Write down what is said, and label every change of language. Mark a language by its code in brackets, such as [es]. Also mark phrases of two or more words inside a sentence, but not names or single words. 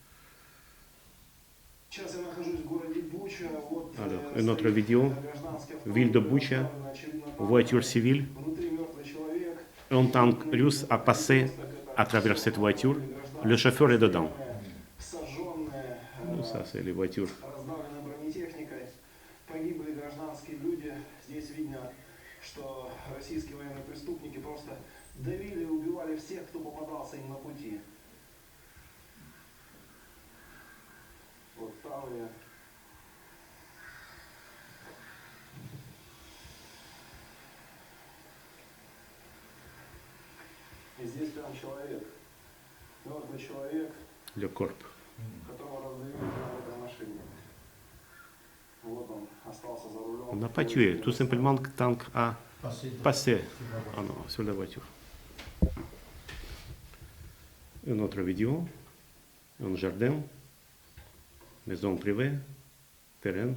[fr] Alors, une autre vidéo, ville de Boucha, voiture civile. Un tank russe a passé à travers cette voiture. Le chauffeur est dedans. Ça, c'est les voitures. [ru] Что российские военные преступники просто давили и убивали всех, кто попадался им на пути. Вот там я. И здесь прям человек, мертвый человек, [fr] Le corps. [ru] которого раздавили прямо в этой машине. Вот он остался за рулем. [fr] On n'a pas tué, tout simplement le tank a passé sur la voiture. Une autre vidéo, un jardin, maison privée, terrain.